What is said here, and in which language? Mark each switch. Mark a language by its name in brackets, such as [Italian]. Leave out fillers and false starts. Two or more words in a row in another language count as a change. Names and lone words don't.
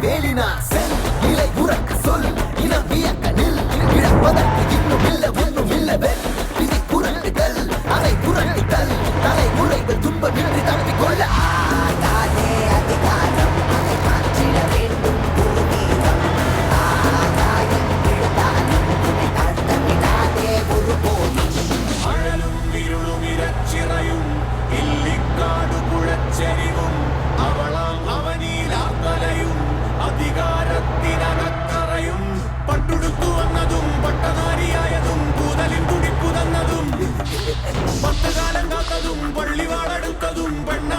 [Tamil] நிலை உறக்க சொல் இனம் வியக்க நில் இழப்பதற்கு இன்னும் இல்ல ஒன்றும் இல்லவே விதி புரட்டுதல் அதை புரட்டுதல் தலைமுறைகள் துன்பமின்றி தப்பிக்கொள்ள ஆகாதே அதிகாரம் அதை மாற்றிட வேண்டும் பூர்வீகம் ஆகாயம் விழுந்தாலும் உன்னை தாழ்த்த விடாதே ஒருபோதும் [Malayalam] അഴലും ഇരുളും ഇരച്ചിറയും ഇല്ലിക്കാടു കുഴച്ചെരിവും അവളാം അവനീലാക്കലയും അധികാരത്തിനകത്തറയും പട്ടുടുത്തു വന്നതും പട്ടനാരിയായതും കൂതലിൻ തുടിപ്പു തന്നതും പത്തുകാലം കാത്തതും പള്ളിവാളെടുത്തതും